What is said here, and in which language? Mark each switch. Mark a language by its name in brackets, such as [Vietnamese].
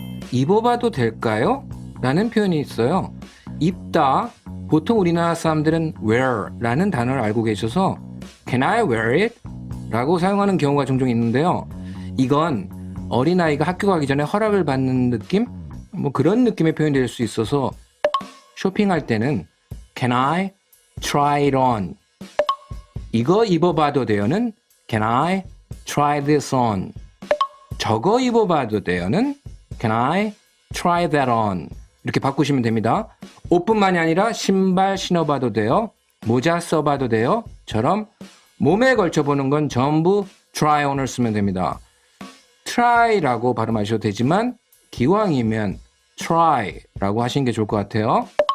[Korean] 입어봐도 될까요? 라는 표현이 있어요. 입다, 보통 우리나라 사람들은 wear 라는 단어를 알고 계셔서 [English] Can I wear it? [Korean] 라고 사용하는 경우가 종종 있는데요. 이건 어린아이가 학교 가기 전에 허락을 받는 느낌? 뭐 그런 느낌의 표현이 될 수 있어서 쇼핑할 때는 [English] Can I try it on? [Korean] 이거 입어봐도 돼요는 [English] Can I try this on? [Korean] 저거 입어봐도 돼요는 [English] Can I try that on? [Korean] 이렇게 바꾸시면 됩니다. 옷뿐만이 아니라 신발 신어봐도 돼요. 모자 써봐도 돼요. 처럼 몸에 걸쳐보는 건 전부 try on을 쓰면 됩니다. try라고 발음하셔도 되지만 기왕이면 try라고 하시는 게 좋을 것 같아요.